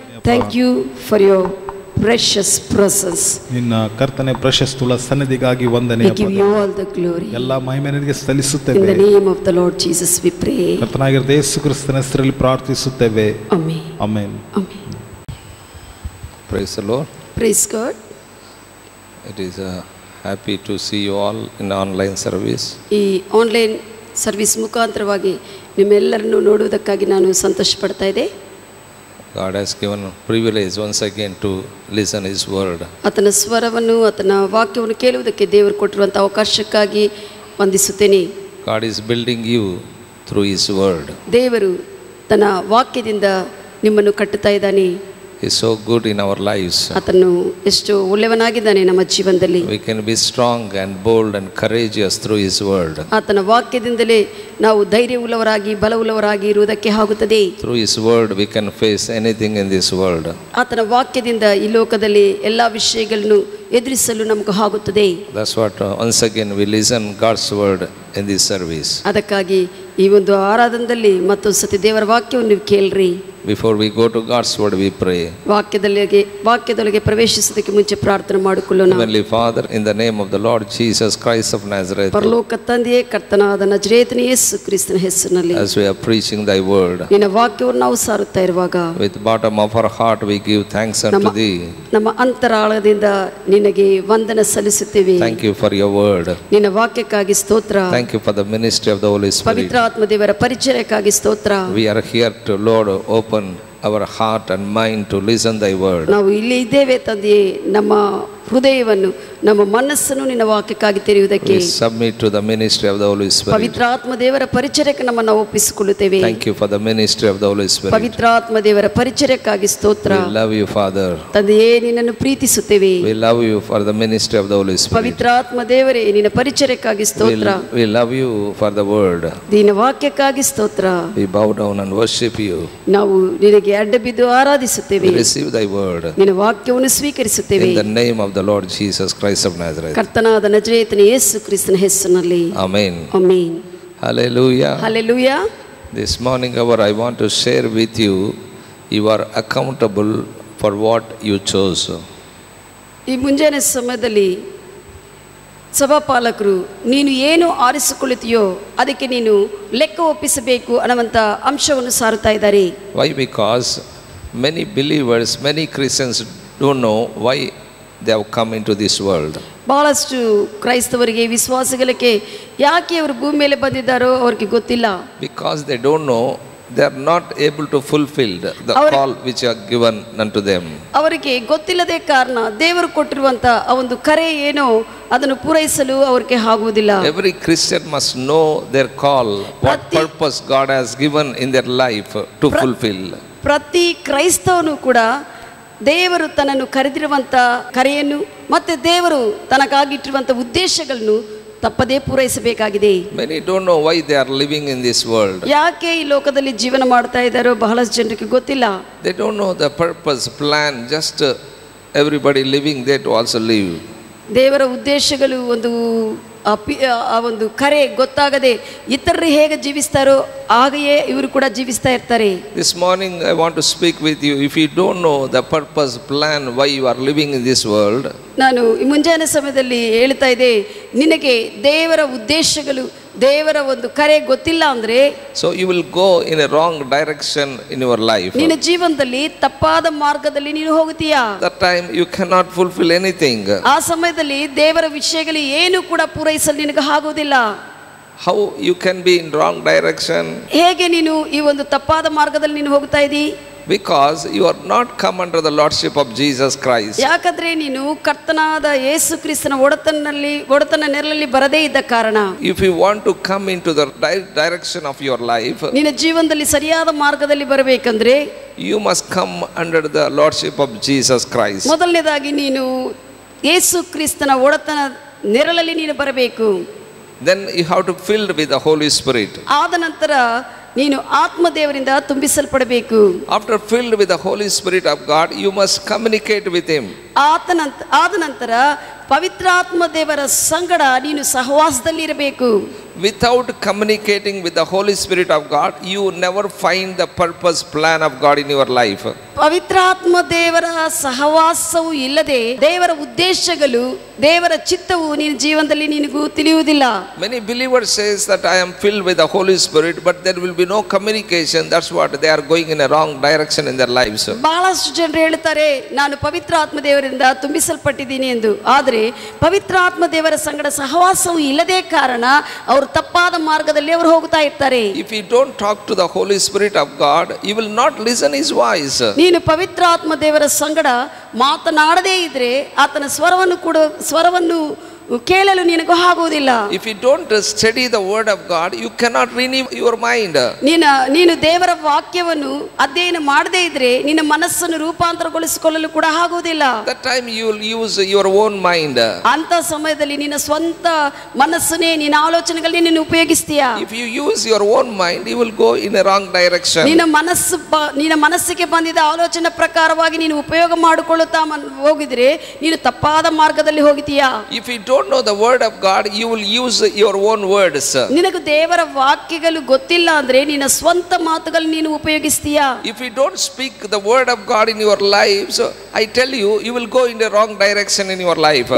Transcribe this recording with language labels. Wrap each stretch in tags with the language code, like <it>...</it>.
<en>Thank you for your precious presence.</en> <kn>ನಿನ್ನ ಕರ್ತನೆ ಪ್ರಶಸ್ತುಳ ಸನ್ನಿಧಿಗಾಗಿ ವಂದನೆ.</kn> <en>We give you all the glory.</en> <kn>ಎಲ್ಲ ಮಹಿಮೆ ನಿನಗೆ ಸಲ್ಲಿಸುತ್ತೇವೆ.</kn> <en>In the name of the Lord Jesus we pray.</en> <kn>ಕರ್ತನಾಗಿರುವ ಯೇಸು ಕ್ರಿಸ್ತನ ಹೆಸರಲ್ಲಿ ಪ್ರಾರ್ಥಿಸುತ್ತೇವೆ.</kn> <en>Amen.</en> <kn>Amen.</kn> <en>Amen. Praise the Lord. Praise God. It is happy to see you all in online service.</en> <kn>ಈ online service ಮುಖಾಂತರವಾಗಿ ನಿಮ್ಮೆಲ್ಲರನ್ನು ನೋಡುವುದಕ್ಕಾಗಿ ನಾನು ಸಂತೋಷ ಪಡ್ತಾ ಇದ್ದೆ.</kn> <en>God has given a privilege once again to listen His word.</en> <kn>ಆತನ ಸ್ವರವನ್ನು, ಆತನ ವಾಕ್ಯವನ್ನು ಕೇಳುವುದಕ್ಕೆ ದೇವರು ಕೊಟ್ಟಿರುವಂಥ ಅವಕಾಶಕ್ಕಾಗಿ ವಂದಿಸುತ್ತೇನೆ.</kn> <en>God is building you through His word.</en> <kn>ದೇವರು ತನ್ನ ವಾಕ್ಯದಿಂದ ನಿಮ್ಮನ್ನು ಕಟ್ಟುತ್ತಾ ಇದ್ದಾನೆ.</kn> <en>He is so good in our lives.</en> <kn>ಆತನು ಎಷ್ಟು ಒಳ್ಳೆಯವನಾಗಿದ್ದಾನೆ ನಮ್ಮ ಜೀವನದಲ್ಲಿ.</kn> <en>We can be strong and bold and courageous through His word.</en> <kn>ಆತನ ವಾಕ್ಯದಿಂದಲೇ ನಾವು ಧೈರ್ಯವುಳ್ಳವರಾಗಿ ಬಲವುಳ್ಳವರಾಗಿ ಇರುವುದಕ್ಕೆ ಆಗುತ್ತದೆ.</kn> <en>Through His word we can face anything in this world.</en> <kn>ಆತನ ವಾಕ್ಯದಿಂದ ಈ ಲೋಕದಲ್ಲಿ ಎಲ್ಲ ವಿಷಯಗಳನ್ನು ಎದುರಿಸಲು ನಮಗೆ ಆಗುತ್ತದೆ.</kn> <en>That's what once again we listen God's word in this service.</en> <kn>ಅದಕ್ಕಾಗಿ ಈ ಒಂದು ಆರಾಧನದಲ್ಲಿ ಮತ್ತೊಂದು ಸತಿ ದೇವರ ವಾಕ್ಯವನ್ನು ನೀವು ಕೇಳ್ರಿ.</kn> <en>Before we go to God's word, we pray.</en> <kn>ವಾಕ್ಯದೊಳಗೆ ಪ್ರವೇಶಿಸೋದಕ್ಕೆ ಮುಂಚೆ ಪ್ರಾರ್ಥನೆ ಮಾಡಿಕೊಳ್ಳೋಣ.</kn> <en>Heavenly Father, in the name of the Lord Jesus Christ of Nazareth,</en> <kn>ಪರಲೋಕ ತಂದೆಯೇ, ಕರ್ತನಾದ ನಜರೇತನ ಯೇಸು ಕ್ರಿಸ್ತನ ಹೆಸರಿನಲ್ಲಿ</kn> <en>as we are preaching Thy word,</en> <kn>ನಿನ್ನ ವಾಕ್ಯವನ್ನು ನಾವು ಸಾರುತ್ತಾ ಇರುವಾಗ</kn> <en>with bottom of our heart we give thanks unto Thee.</en> <kn>ನಮ್ಮ ಅಂತರಾಳದಿಂದ ನಿನಗೆ ವಂದನ ಸಲ್ಲಿಸುತ್ತೇವೆ.</kn> <en>Thank you for Your word.</en> <kn>ನಿನ್ನ ವಾಕ್ಯಕ್ಕಾಗಿ ಸ್ತೋತ್ರ.</kn> <en>Thank you for the ministry of the Holy Spirit.</en> <kn>ಪವಿತ್ರ ಆತ್ಮ ದೇವರ ಪರಿಚಯಕ್ಕಾಗಿ ಸ್ತೋತ್ರ.</kn> <en>We are here to, Lord, open our heart and mind to listen Thy word.</en> <kn>ನಾವು ಇಲ್ಲಿ ಇದ್ದೇವೆ ತಂದೆಯೇ, ನಮ್ಮ ಹೃದಯವನ್ನು, ನಮ್ಮ ಮನಸ್ಸನ್ನು ನಿನ್ನ ವಾಕ್ಯಕ್ಕಾಗಿ ತೆರೆಯುವುದಕ್ಕೆ</kn> <en>We submit to the ministry of the Holy Spirit.</en> <kn>ಪವಿತ್ರ ಆತ್ಮ ದೇವರ ಪರಿಚಯಕ್ಕೆ ನಮ್ಮನ್ನು ಒಪ್ಪಿಸಿಕೊಳ್ಳುತ್ತೇವೆ.</kn> <en>Thank you for the ministry of the Holy Spirit.</en> <kn>ಪವಿತ್ರ ಆತ್ಮ ದೇವರ ಪರಿಚಯಕ್ಕಾಗಿ ಸ್ತೋತ್ರ.</kn> <en>We love You, Father.</en> <kn>ತಂದೆಯೇ, ನಿನ್ನನ್ನು ಪ್ರೀತಿಸುತ್ತೇವೆ.</kn> <en>We love You for the ministry of the Holy Spirit.</en> <kn>ಪವಿತ್ರ ಆತ್ಮ ದೇವರೇ, ನಿನ್ನ ಪರಿಚಯಕ್ಕಾಗಿ ಸ್ತೋತ್ರ.</kn> <en>We love You for the word.</en> <kn>ನಿನ್ನ ವಾಕ್ಯಕ್ಕಾಗಿ ಸ್ತೋತ್ರ.</kn> <en>We bow down and worship You.</en> <kn>ನಾವು ನಿನಗೆ ಅಡ್ಡ ಬಿದ್ದು ಆರಾಧಿಸುತ್ತೇವೆ.</kn> <en>We receive Thy word.</en> <kn>ನಿನ್ನ ವಾಕ್ಯವನ್ನು ಸ್ವೀಕರಿಸುತ್ತೇವೆ.</kn> <en>In the name of the Lord Jesus Christ of Nazareth.</en> <kn>ಕರ್ತನಾದ ನಜರೇತನ ಯೇಸು ಕ್ರಿಸ್ತನ ಹೆಸರಿನಲ್ಲಿ.</kn> <en>Amen.</en> <kn>Amen.</kn> <en>Hallelujah.</en> <kn>Hallelujah.</kn> <en>This morning hour I want to share with you, you are accountable for what you chose.</en> <kn>ಈ ಮುಂಜಾನೆ ಸಮಯದಲ್ಲಿ ಸಭಾಪಾಲಕರು ನೀನು ಏನು ಆರಿಸಿಕೊಳ್ಳುತ್ತೀಯೋ ಅದಕ್ಕೆ ನೀನು ಲೆಕ್ಕ ಒಪ್ಪಿಸಬೇಕು ಅನ್ನುವಂಥ ಅಂಶವನ್ನು ಸಾರುತ್ತಾ ಇದ್ದಾರೆ.</kn> <en>Why? Because many believers, many Christians don't know why they have come into this world.</en> <kn>ಬಹಳಷ್ಟು ಕ್ರೈಸ್ತವರಿಗೆ, ವಿಶ್ವಾಸಿಗಳಿಗೆ ಯಾಕೆ ಅವರು ಭೂಮಿ ಮೇಲೆ ಬಂದಿದ್ದಾರೋ ಅವ್ರಿಗೆ ಗೊತ್ತಿಲ್ಲ.</kn> <en>Because they don't know, they are not able to fulfill the call which are given unto them.</en> <kn>ಅವರಿಗೆ ಗೊತ್ತಿಲ್ಲದೆ ಕಾರಣ ದೇವರು ಕೊಟ್ಟಿರುವಂಥ ಆ ಒಂದು ಕರೆ ಏನೋ ಅದನ್ನು ಪೂರೈಸಲು ಅವರಿಗೆ ಆಗುವುದಿಲ್ಲ.</kn> <en>Every Christian must know their call, what purpose God has given in their life to fulfill.</en> <kn>ಪ್ರತಿ ಕ್ರೈಸ್ತವನು ಕೂಡ ದೇವರು ತನ್ನನ್ನು ಕರೆದಿರುವಂಥ ಕರೆಯನ್ನು ಮತ್ತೆ ದೇವರು ತನಗಾಗಿಟ್ಟಿರುವಂಥ ಉದ್ದೇಶಗಳನ್ನು ತಪ್ಪದೇ ಪೂರೈಸಬೇಕಾಗಿದೆ.</kn> <en>Many don't know why they are living in this world.</en> <kn>ಯಾಕೆ ಈ ಲೋಕದಲ್ಲಿ ಜೀವನ ಮಾಡ್ತಾ ಇದ್ದಾರೋ ಬಹಳಷ್ಟು ಜನರಿಗೆ ಗೊತ್ತಿಲ್ಲ.</kn> <en>They don't know the purpose, plan, just everybody living there to also live.</en> <kn>ದೇವರ ಉದ್ದೇಶಗಳು ಒಂದು ಆ ಒಂದು ಕರೆ ಗೊತ್ತಾಗದೆ ಇತರರು ಹೇಗೆ ಜೀವಿಸ್ತಾರೋ ಹಾಗೆಯೇ ಇವರು ಕೂಡ ಜೀವಿಸ್ತಾ ಇರ್ತಾರೆ.</kn> <en>This morning I want to speak with you. If you don't know the purpose, plan why you are living in this world,</en> <kn>ನಾನು ಈ ಮುಂಜಾನೆ ಸಮಯದಲ್ಲಿ ಹೇಳ್ತಾ ಇದ್ದೆ, ನಿನಗೆ ದೇವರ ಉದ್ದೇಶಗಳು, ದೇವರ ಒಂದು ಕರೆ ಗೊತ್ತಿಲ್ಲ ಅಂದ್ರೆ,</kn> <en>so you will go in a wrong direction in your life.</en> <kn>ನಿನ್ನ ಜೀವನದಲ್ಲಿ ತಪ್ಪಾದ ಮಾರ್ಗದಲ್ಲಿ ನೀನು ಹೋಗುತ್ತೀಯಾ.</kn> <en>That time you cannot fulfill anything.</en> <kn>ಆ ಸಮಯದಲ್ಲಿ ದೇವರ ವಿಷಯಗಳು ಏನು ಕೂಡ ಪೂರೈಸಲು ನಿನಗೆ ಆಗುವುದಿಲ್ಲ.</kn> <en>How you can be in wrong direction?</en> <kn>ಹೇಗೆ ನೀನು ಈ ಒಂದು ತಪ್ಪಾದ ಮಾರ್ಗದಲ್ಲಿ ನೀನು ಹೋಗ್ತಾ ಇದ್ದೀ?</kn> <en>Because you are not come under the lordship of Jesus Christ.</en> <kn>ಯಾಕಂದ್ರೆ ನೀನು ಕರ್ತನಾದ ಯೇಸು ಕ್ರಿಸ್ತನ ಒಡೆತನ ನೆರಳಲ್ಲಿ ಬರದೇ ಇದ್ದ ಕಾರಣ.</kn> <en>If you want to come into the direction of your life,</en> <kn>ನಿನ್ನ ಜೀವನದಲ್ಲಿ ಸರಿಯಾದ ಮಾರ್ಗದಲ್ಲಿ ಬರಬೇಕಂದ್ರೆ</kn> <en>you must come under the lordship of Jesus Christ.</en> <kn>ಮೊದಲನೇದಾಗಿ ನೀನು ಯೇಸು ಕ್ರಿಸ್ತನ ಒಡೆತನ ನೆರಳಲ್ಲಿ ನೀನು ಬರಬೇಕು.</kn> <en>Then you have to filled with the Holy Spirit.</en> <kn>ಆದ ನಂತರ ನೀನು ಆತ್ಮದೇವರಿಂದ ತುಂಬಿಸಲ್ಪಡಬೇಕು.</kn> <en>After filled with the Holy Spirit of God, you must communicate with Him.</en> <kn>ಆದ ನಂತರ ಪವಿತ್ರಾತ್ಮ ದೇವರ ಸಂಗಡ ನೀನು ಸಹವಾಸದಲ್ಲಿ ಇರಬೇಕು.</kn> <en>Without communicating with the Holy Spirit of God, you never find the purpose, plan of God in your life.</en> <kn>ಪವಿತ್ರಾತ್ಮ ದೇವರ ಸಹವಾಸವು ಇಲ್ಲದೆ ದೇವರ ಉದ್ದೇಶಗಳು, ದೇವರ ಚಿತ್ತವು ನಿನ್ನ ಜೀವನದಲ್ಲಿ ನಿನಗೂ ತಿಳಿಯುವುದಿಲ್ಲ.</kn> <en>Many believers says that I am filled with the Holy Spirit, but there will be no communication. That's what they are going in a wrong direction in their lives.</en> <kn>ಬಹಳಷ್ಟು ಜನರು ಹೇಳ್ತಾರೆ, ನಾನು ಪವಿತ್ರಾತ್ಮ ದೇವರಿಂದ ತುಂಬಿಸಲ್ಪಟ್ಟಿದ್ದೀನಿ ಎಂದು. ಆದರೆ ಪವಿತ್ರಾತ್ಮ ದೇವರ ಸಂಗಡ ಸಹವಾಸವು ಇಲ್ಲದೆ ಕಾರಣ ಅವರು ತಪ್ಪಾದ ಮಾರ್ಗದಲ್ಲಿ ಅವರು ಹೋಗ್ತಾ ಇರ್ತಾರೆ.</kn> <en>If you don't talk to the Holy Spirit of God, you will not listen His voice.</en> <kn>ನೀನು ಪವಿತ್ರಾತ್ಮ ದೇವರ ಸಂಗಡ ಮಾತನಾಡದೇ ಇದ್ರೆ ಆತನ ಸ್ವರವನ್ನು ಕೇಳಲು ನಿನಗೂ ಆಗುವುದಿಲ್ಲ.</kn> <en>If you don't study the word of God, you cannot renew your mind.</en> <kn>ನೀನು ದೇವರ ವಾಕ್ಯವನ್ನು ಅಧ್ಯಯನ ಮಾಡದೇ ಇದ್ರೆ ನಿನ್ನ ಮನಸ್ಸನ್ನು ರೂಪಾಂತರಗೊಳಿಸಿಕೊಳ್ಳಲು ಕೂಡ ಆಗುವುದಿಲ್ಲ.</kn> <en>That time you will use your own mind.</en> <kn>ಅಂತ ಸಮಯದಲ್ಲಿ ನಿನ್ನ ಸ್ವಂತ ಮನಸ್ಸನ್ನೇ, ನಿನ್ನ ಆಲೋಚನೆಗಳನ್ನೇ ನೀನು ಉಪಯೋಗಿಸ್ತೀಯಾ.</kn> <en>If you use your own mind, you will go in a wrong direction.</en> <kn>ನಿನ್ನ ಮನಸ್ಸಿಗೆ ಬಂದಿದ್ದ ಆಲೋಚನೆ ಪ್ರಕಾರವಾಗಿ ನೀನು ಉಪಯೋಗ ಮಾಡಿಕೊಳ್ಳುತ್ತಾ ಹೋಗಿದ್ರೆ ನೀನು ತಪ್ಪಾದ ಮಾರ್ಗದಲ್ಲಿ ಹೋಗಿತೀಯಾ.</kn> <en>If you don't know the word of God, you will use your own words.</en> <kn>ನಿನಗೆ ದೇವರ ವಾಕ್ಯಗಳು ಗೊತ್ತಿಲ್ಲ ಅಂದ್ರೆ ನಿನ್ನ ಸ್ವಂತ ಮಾತುಗಳನ್ನು ನೀನು ಉಪಯೋಗಿಸ್ತೀಯಾ.</kn> <en>If you don't speak the word of God in your lives, I tell you, you will go in the wrong direction in your life.</en>